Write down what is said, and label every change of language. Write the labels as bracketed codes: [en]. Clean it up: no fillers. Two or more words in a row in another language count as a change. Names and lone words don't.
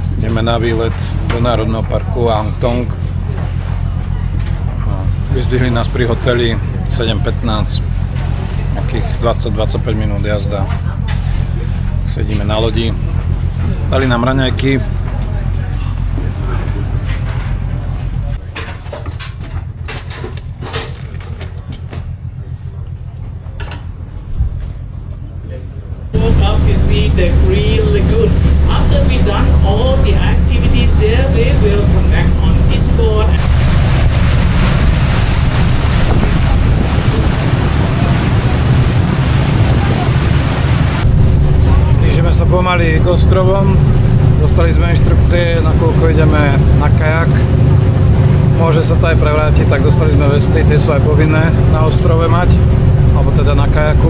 [sk] Ideme na výlet do Národného parku Ang Thong. Vyzdvihli nás pri hoteli 7:15, nejakých 20-25 minút jazda. Sedíme na lodi, dali nám raňajky. [en] Up to see the Green Lagoon. After we done all the activities there, we will come back on this boat. [sk] Blížime sa pomaly k ostrovom. Dostali sme inštrukcie, nakoľko ideme na kajak. Môže sa to aj prevrátiť, tak dostali sme vesty, tie sú aj povinné na ostrove mať, alebo teda na kajaku.